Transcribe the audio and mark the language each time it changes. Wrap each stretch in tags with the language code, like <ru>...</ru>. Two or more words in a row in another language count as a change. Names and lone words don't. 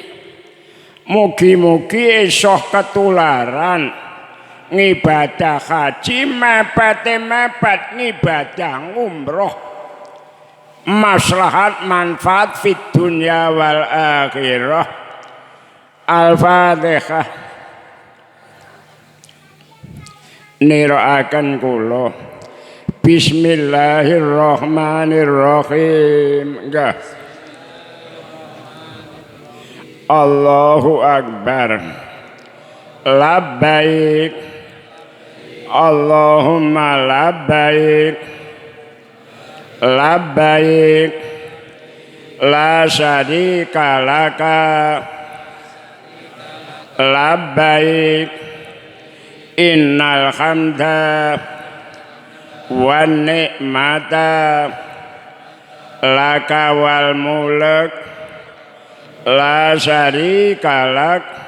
<jv>Mugi-mugi esih ketularan ngibadah haji mepet ngibadah ngumroh, maslahat manfaat</jv> <ar>في الدنيا والآخرة.</ar> <jv>Al-Fatihah. Niraaken kula bismillahirrahmanirrahim. Enggak.</jv> <ar>الله أكبر. لبيك اللهم لبيك لبيك لا شريك لك لبيك إن الحمد والنعمة لك والملك لا شريك لك.</ar>